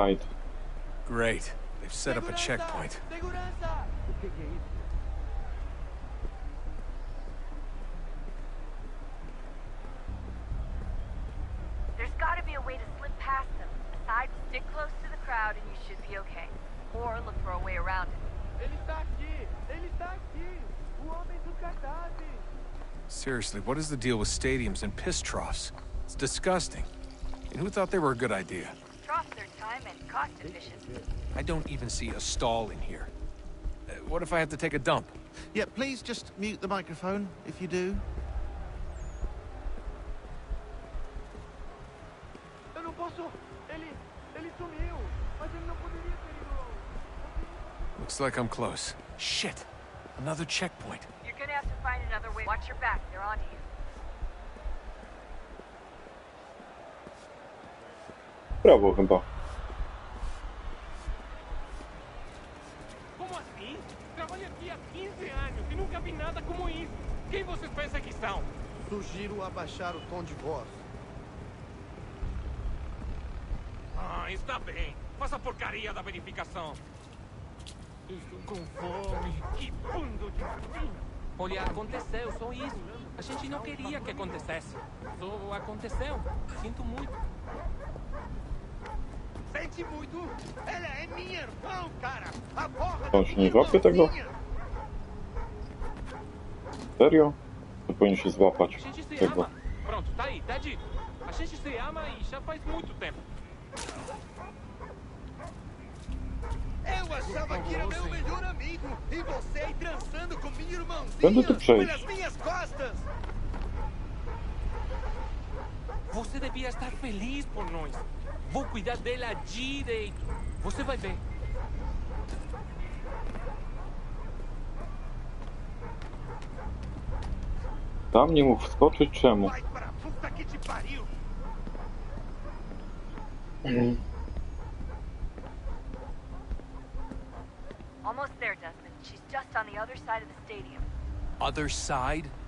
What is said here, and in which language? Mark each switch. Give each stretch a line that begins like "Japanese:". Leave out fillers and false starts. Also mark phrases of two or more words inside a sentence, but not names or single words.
English: They've set up a checkpoint. There's gotta be a way to slip past them. Aside, stick close to the crowd and you should be okay. Or look for a way around it.
Portuguese: Ele está aqui! Ele está aqui! O homem do cadáver!
English: Seriously, what is the deal with stadiums and piss troughs? It's disgusting. And who thought they were a good idea? Troughs are time and cost efficient. I don't even see a stall in here. What if I have to take a dump? Yeah, please just mute the microphone if you do.
Portuguese: Eu não posso! Ele sumiu! Mas ele não poderia ter ido longe.
English: Looks like I'm close. Shit! Another checkpoint. You're gonna have to find another way. Watch your back, they're onto you.
Polish: Prawo chyba.
Portuguese: Como assim? Trabalho aqui há 15 anos e nunca vi nada como isso. Quem vocês pensam que são? Sugiro abaixar o tom de voz. Ah, está bem. Faça a porcaria da verificação. Estou com fome. Que bando de fim. Olha, aconteceu, só isso. A gente não queria que acontecesse. Só aconteceu. Sinto muito. Sente muito! Ela é minha irmã, cara! A porra
Polish: On się nie złapie tego? Serio? To powinien się złapać
Portuguese: A gente se
Polish: tego.
Portuguese: ama. Pronto, tá aí, tá dito. A gente se ama e já faz muito tempo. Eu achava que era meu melhor amigo! E você aí trançando com minha
Polish: Będę tu
Portuguese: irmãzinha!
Polish: przejść.
Portuguese: Pelas minhas costas! Você devia estar feliz por nós. Vou cuidar dela direito. Você vai ver.
Polish: Tam nie mógł wskoczyć, czemu?
Portuguese: Vai pra puta que te pariu!
English: Almost there, Desmond. She's just on the other side of the stadium. Other side?